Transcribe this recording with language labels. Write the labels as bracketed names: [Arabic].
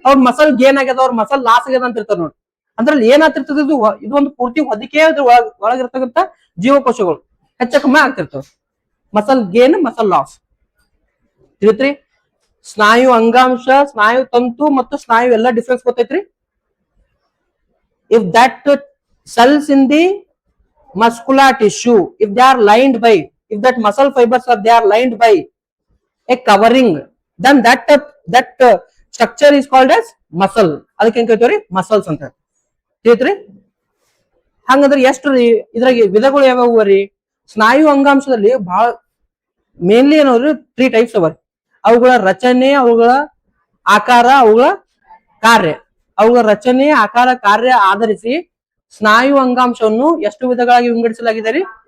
[Kannada] ಅವ್ರ muscle gain ಆಗ್ಯದ, ಅವ್ರ ಮಸಲ್ ಲಾಸ್ ಆಗ್ಯದ ಅಂತ ಇರ್ತಾರ ನೋಡಿ. ಅದ್ರಲ್ಲಿ ಏನಾಗ್ತಿರ್ತದ? ಇದು ಒಂದು ಪೂರ್ತಿ ಹೊದಿಕೆ ಒಳಗಿರ್ತಕ್ಕಂಥ ಜೀವಕೋಶಗಳು ಹೆಚ್ಚ ಕಮ್ಮಿ ಆಗ್ತಿರ್ತವೆ. Muscle gain, muscle loss. ತಿಳಿತ್ರಿ? ಸ್ನಾಯು ಅಂಗಾಂಶ, ಸ್ನಾಯು ತಂತು ಮತ್ತು ಸ್ನಾಯು ಎಲ್ಲ difference ಗೊತ್ತೈತ್ರಿ? [English] if that cells in the muscular tissue, if they are lined by, if that muscle fibers are they are lined by a covering, then that structure is called as muscle. [Kannada] ಅದಕ್ಕೆ ಏನ್ ಕರಿತೀವ್ರಿ? Muscles ಅಂತ. ತಿಳಿತ್ರಿ? ಹಂಗಂದ್ರೆ ಎಷ್ಟ್ರಿ ಇದ್ರಾಗ ವಿಧಗಳು ಯಾವ್ಯಾವ ರೀ? ಸ್ನಾಯು ಅಂಗಾಂಶದಲ್ಲಿ ಬಹಳ ಮೇನ್ಲಿ ಏನವ್ರಿ 3 ಟೈಪ್ಸ್ ಅವ. ಅವುಗಳ ರಚನೆ, ಅವುಗಳ ಆಕಾರ, ಅವುಗಳ ಕಾರ್ಯ. ಅವುಗಳ ರಚನೆ, ಆಕಾರ, ಕಾರ್ಯ ಆಧರಿಸಿ ಸ್ನಾಯು ಅಂಗಾಂಶವನ್ನು ಎಷ್ಟು ವಿಧಗಳಾಗಿ ವಿಂಗಡಿಸಲಾಗಿದೆ ರೀ?